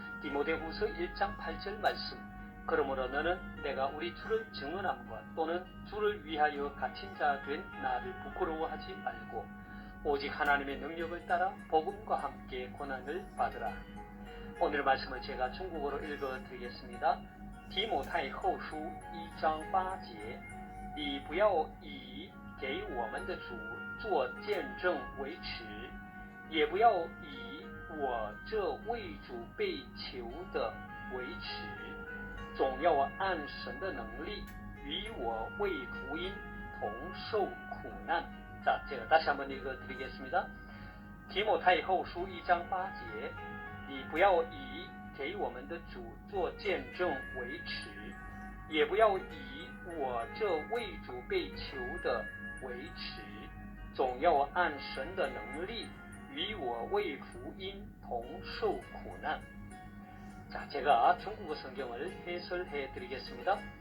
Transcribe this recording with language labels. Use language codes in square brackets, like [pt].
[ko] 디모데후서 1장 8절 말씀. 그러므로 너는 내가 우리 주를 증언함과 또는 주를 위하여 갇힌 자 된 나를 부끄러워하지 말고 오직 하나님의 능력을 따라 복음과 함께 고난을 받으라. 오늘 말씀을 제가 중국어로 읽어드리겠습니다. [zh] 提摩太后书1章8节，你不要以给我们的主做见证为耻，也不要以我这为主被囚的为耻，总要按神的能力与我为福音同受苦难。 [ko] 자, 제가 다시 한번 읽어드리겠습니다. [zh] 提摩太后书1章8节，你不要以给我们的主做见证为耻，也不要以我这为主被囚的为耻，总要按神的能力与我为福音同受苦难。 [ko] 자, 제가 중국어 성경을 해설해 드리겠습니다.